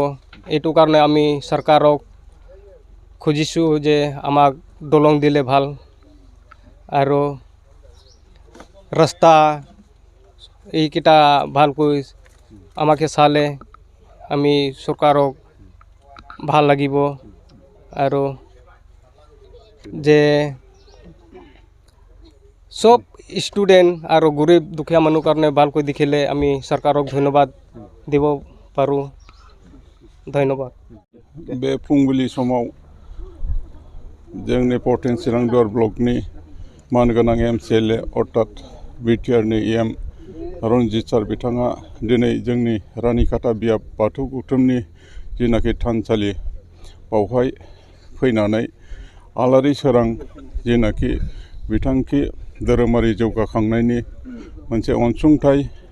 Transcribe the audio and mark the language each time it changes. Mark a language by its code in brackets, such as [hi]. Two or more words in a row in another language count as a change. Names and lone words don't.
[as] এইটো কাৰণে আমি চৰকাৰক খুজিছোঁ যে আমাক দলং দিলে ভাল আৰু ৰাস্তা এইকেইটা ভালকৈ আমাকে চালে আমি চৰকাৰক ভাল লাগিব আৰু যে সব ষ্টুডেণ্ট আৰু গৰীব দুখীয়া মানুহ কাৰণে ভালকৈ দেখিলে আমি চৰকাৰক ধন্যবাদ দিব পাৰোঁ ধন্যবাদ [brx] बे फुंबिलि समाव जोंनि पर्टेन चिरां दुवार ब्लकनि मानगोनां MCLA अर्थात बिटिआरनि EM रनजित सार बिथाङा दिनै जोंनि रानिखाता बियाब बाथौ गौथुमनि जिनाखि थानसालि बावहाय फैनानै आलारि सोरां जिनाखि बिथांखि धोरोमारि जौगाखांनायनि मोनसे अनसुंथाइ